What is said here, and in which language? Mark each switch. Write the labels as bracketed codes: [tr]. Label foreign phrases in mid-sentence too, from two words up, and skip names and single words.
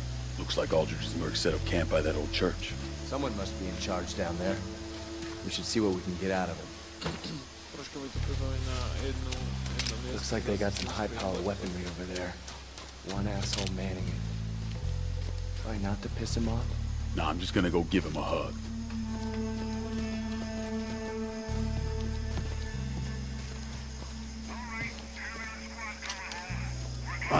[en] Looks like Aldrich's mercs set up camp by that old church. Someone must be in charge down there. We should see what we can get out of him. [sk] Troška mi to pripomína jedno miesto. [en] Looks like they got some high-powered weaponry over there. One asshole manning it. Try not to piss him off? Nah, I'm just gonna go give him a hug. Huh?